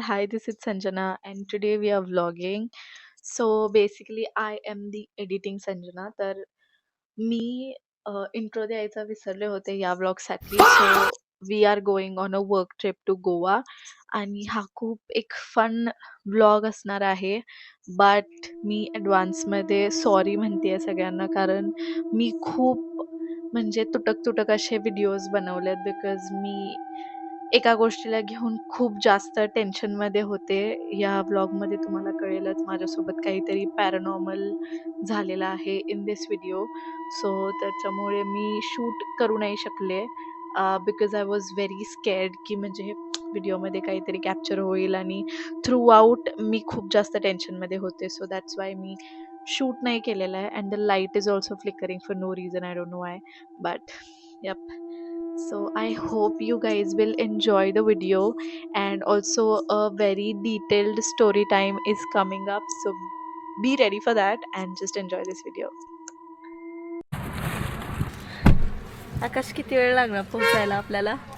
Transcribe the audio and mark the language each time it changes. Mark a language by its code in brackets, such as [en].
[en] Hi, this is Sanjana and today we are vlogging. So basically I am the editing Sanjana. [mr] तर मी intro द्यायचा विसरले होते या vlog साठी. [en] so we are going on a work trip to Goa [mr] आणि हा खूप एक फन व्लॉग असणार आहे. बट मी ॲडव्हान्समध्ये सॉरी म्हणते सगळ्यांना, कारण मी खूप म्हणजे तुटक असे व्हिडिओज बनवलेत. बिकॉज मी एका गोष्टीला घेऊन खूप जास्त टेन्शनमध्ये होते. या व्लॉगमध्ये तुम्हाला कळेलच माझ्यासोबत काहीतरी पॅरानॉर्मल झालेलं आहे [en] In this video. [mr] सो त्याच्यामुळे मी शूट करू नाही शकले बिकॉज [en] I was very scared [mr] की म्हणजे व्हिडिओमध्ये काहीतरी कॅप्चर होईल आणि [en] throughout [mr] मी खूप जास्त टेन्शनमध्ये होते. [en] so that's why [mr] मी shoot नाही केलेलं आहे. [en] And the light is also flickering for no reason, I don't know why. But yup, so I hope you guys will enjoy the video, and also a very detailed story time is coming up, so be ready for that and just enjoy this video. [mr] आकाश, किती वेळ लागणार पोहोचायला आपल्याला?